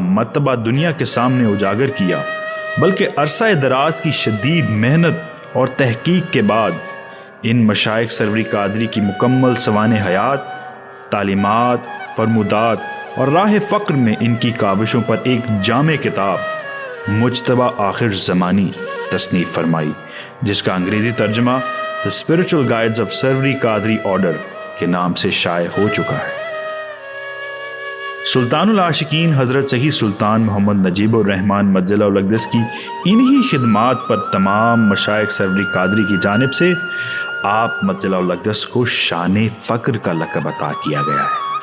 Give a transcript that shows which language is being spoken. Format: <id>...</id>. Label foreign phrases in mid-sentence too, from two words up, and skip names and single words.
<ur>مرتبہ دنیا کے سامنے اجاگر کیا، بلکہ عرصہ دراز کی شدید محنت اور تحقیق کے بعد ان مشائخ سروری قادری کی مکمل سوانح حیات، تعلیمات، فرمودات اور راہ فقر میں ان کی کاوشوں پر ایک جامع کتاب مجتبی آخر زمانی تصنیف فرمائی، جس کا انگریزی ترجمہ The Spiritual Guides of Sarvari Qadri Order کے نام سے شائع ہو چکا ہے۔ سلطان العاشقین حضرت سخی سلطان محمد نجیب الرحمن مجل الاقدس کی انہی خدمات پر تمام مشائخ سروری قادری کی جانب سے آپ مجل الاقدس کو شان فقر کا لقب عطا کیا گیا ہے۔</ur>